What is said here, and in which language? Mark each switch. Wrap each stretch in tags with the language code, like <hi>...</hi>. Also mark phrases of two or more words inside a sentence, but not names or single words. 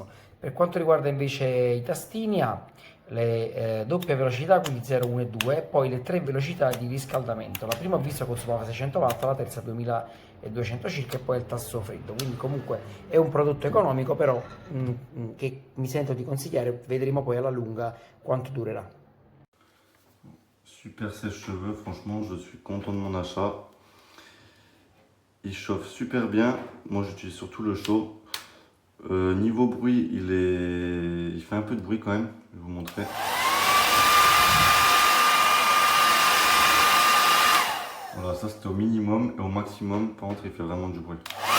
<it>Per quanto riguarda invece i tastini, ha le doppie velocità, quindi 0, 1 e 2, e poi le tre velocità di riscaldamento. La prima ho visto consumava 600 watt, la terza 2200 circa e poi il tasto freddo. Quindi comunque è un prodotto economico, però che mi sento di consigliare, vedremo poi alla lunga quanto durerà.</it> <fr>Super sèche-cheveux, franchement, je suis content de mon achat. Il chauffe super bien. Moi, j'utilise surtout le chaud. Niveau bruit, il fait un peu de bruit quand même. Je vais vous montrer. Voilà, ça c'était au minimum et au maximum, par contre, il fait vraiment du bruit.</fr>